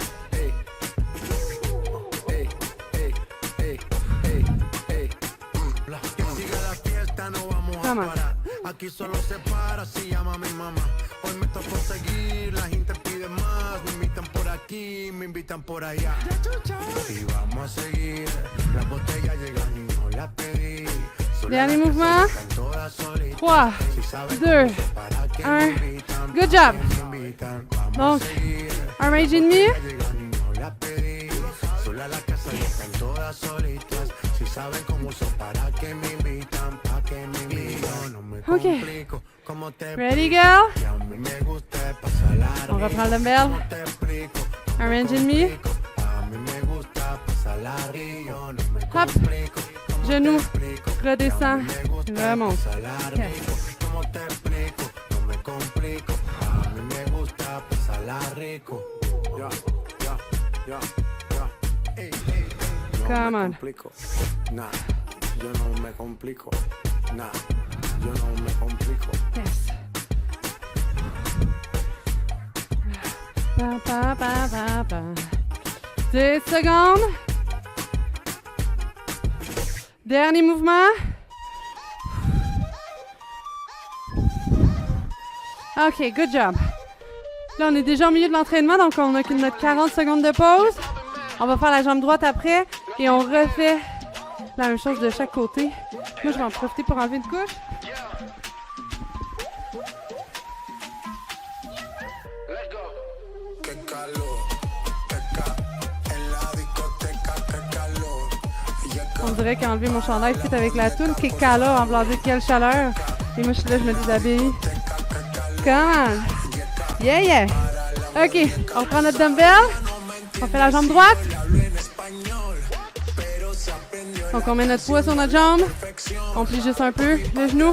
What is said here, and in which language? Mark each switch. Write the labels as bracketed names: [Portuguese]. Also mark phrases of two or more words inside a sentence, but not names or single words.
[English] Come on. [Spanish] Aquí solo se para si llama a mi mamá. Hoy me tocó seguir, la gente pide más. Me invitan por aquí, me invitan por allá. Y vamos a seguir, las botellas llegan y no las pedí. [French] Dernier mouvement. 3, 2, 1. [English] Good job. [French] Donc, un range et demi. OK. [English] Ready, girl? [French] On reprend le dumbbell. Un range et demi. Hop. Genou. Redescend. Remonte. Yes. [Spanish] para pasarla rico. Ya, ya, ya, ya. Ey, ey, ey. [English] Come [Spanish] No me [English] on. [Spanish] complico. Nah, yo no me complico. Nah, yo no me complico. Yes. Pa, pa, pa, pa, pa. [French] 10 secondes. Dernier mouvement. [English] OK, good job. [French] Là, on est déjà au milieu de l'entraînement, donc on a notre 40 secondes de pause. On va faire la jambe droite après et on refait la même chose de chaque côté. Moi, je vais en profiter pour enlever une couche. [Spanish] Qué calor, en la discoteca, qué calor. [French] On dirait qu'enlever mon chandail fit avec la toune. Quel calor, en voulant dire quelle chaleur. Et moi, je suis là, je me déshabille. [English] Come on. Yeah, yeah. [French] OK, on reprend notre dumbbell. On fait la jambe droite. Donc, on met notre poids sur notre jambe. On plie juste un peu le genou.